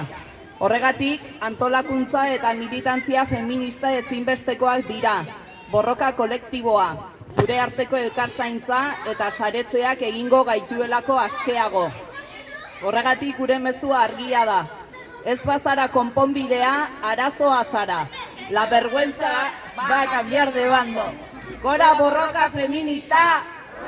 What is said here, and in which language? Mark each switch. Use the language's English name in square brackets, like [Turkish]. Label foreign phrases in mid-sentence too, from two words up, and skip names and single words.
[Basque] Horregatik, antolakuntza eta militantzia feminista ezinbestekoak dira. Borroka kolektiboa, gure arteko elkarzaintza eta saretzeak egingo gaituelako askeago. Horregatik gure mezua argia da. Ez bazara konponbidea, arazoa zara. [Spanish] La vergüenza va a cambiar de bando. [Basque] Gora borroka feminista!